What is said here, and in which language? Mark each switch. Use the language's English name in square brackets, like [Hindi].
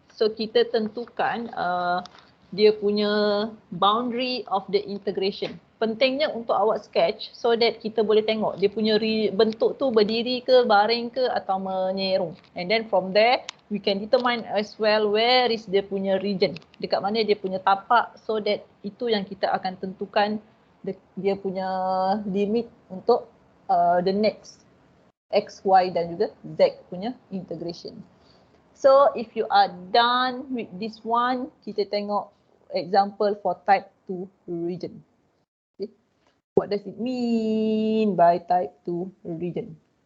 [Malay] So kita tentukan dia punya [English] boundary of the integration. [Malay] Pentingnya untuk awak sketch [English] so that [Malay] kita boleh tengok dia punya bentuk tu berdiri ke, baring ke atau menyerong. [English] And then from there we can determine as well where is [Malay] dia punya region. Dekat mana dia punya tapak [English] so that [Malay] itu yang kita akan tentukan dia punya limit untuk the next X, Y dan juga Z punya integration. [English] So if you are done with this one, [Malay] kita tengok [English] example for type 2 region. Okay. What does it mean by type 2 region?